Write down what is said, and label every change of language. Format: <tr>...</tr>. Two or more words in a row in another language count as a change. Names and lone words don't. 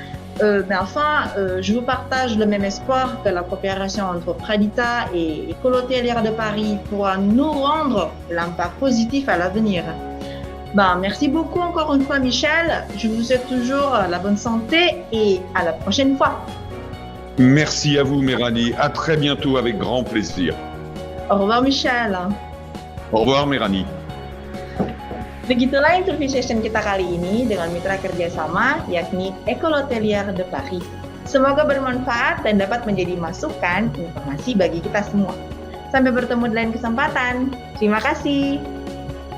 <fr>Je vous partage le même espoir que la coopération entre Pradita et École Hôtelière de Paris pourra nous rendre l'impact positif à l'avenir. Merci beaucoup encore une fois Michel, je vous souhaite toujours la bonne santé et à la prochaine fois. Merci à vous Méranie, à très bientôt avec grand plaisir. Au revoir Michel. Au revoir Méranie.</fr> <id>Begitulah</id> <en>interview session</en> <id>kita kali ini dengan mitra kerjasama yakni École Hôtelière de Paris. Semoga bermanfaat dan dapat menjadi masukan informasi bagi kita semua. Sampai bertemu di lain kesempatan. Terima kasih.</id>